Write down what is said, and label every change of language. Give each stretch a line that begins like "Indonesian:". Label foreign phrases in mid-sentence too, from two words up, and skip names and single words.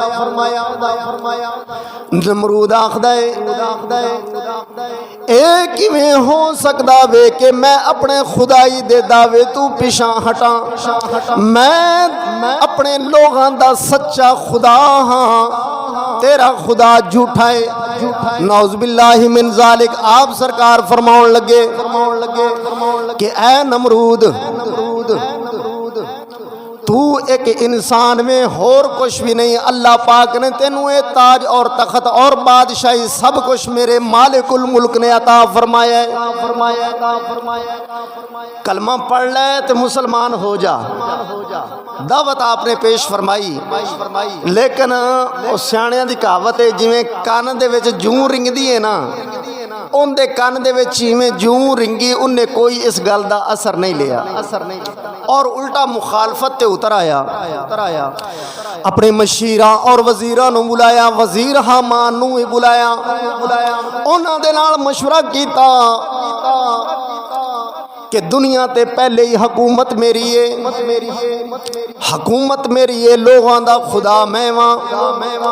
Punjabi: نمرود آکھدا ہے اے کیویں ہو سکدا وے کہ میں اپنے خدائی دے دعوے توں پچھا ہٹاں، میں اپنے لوکاں دا سچا خدا ہاں، تیرا خدا جھوٹا ہے.
Arabic: نعوذ بالله من ذلك.
Punjabi: آپ سرکار فرماون لگے کہ اے نمرود، تو اک انسان ایں ہور کجھ بھی نہیں. اللہ پاک نے تینوں یہ تاج اور تخت اور بادشاہی سب کجھ میرے مالک الملک نے عطا فرمایا ہے.
Urdu: کلمہ پڑھ لے تو مسلمان ہو جا، دعوت آپ نے پیش فرمائی.
Punjabi: لیکن اس سیانیاں دی کہاوت ہے جیویں کن دے وچ جوں رینگدی ہے نا، انکے کن دے وچ جیویں جوں رینگی، انہیں کوئی اس گل کا اثر نہیں لیا اور الٹا مخالفت تے اتر آیا. اپنے مشیراں اور وزیراں نوں بلایا، وزیر ہامان نوں بھی بلایا، اوہناں دے نال مشورہ کیتا کہ دنیا تے پہلے ای حکومت میری ہے، حکومت میری ہے، لوکاں دا خدا میں واں.